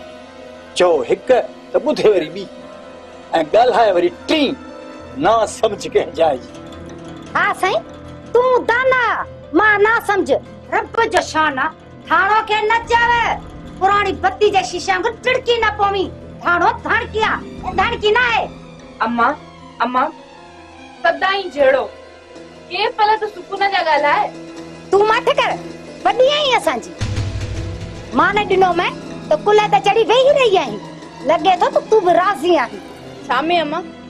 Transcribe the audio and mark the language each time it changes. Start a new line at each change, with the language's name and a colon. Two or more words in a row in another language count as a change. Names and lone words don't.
Sindhi: चओ हिकु त ॿुधे वरी ॿी ऐं ॻाल्हाए वरी टी। ना सम्झ कंहिं जाइ जी। हा साईं तूं दाना मां ना सम्झ। रब जो शान आहे थाणो खे न चवे। पुराणी बत्ती जे शीशे में टिड़की न पवी। थाणो धणकिया धणकी ना है। अम्मा अम्मा सदाई जहिड़ो के पल त सुकून जा ॻाल्हाए। तूं मत कर वॾी आई असांजी। मां न ॾिनो मैं त कुल ते चढ़ी वेही रही आहीं। लॻे थो त तूं बि राज़ी आहीं।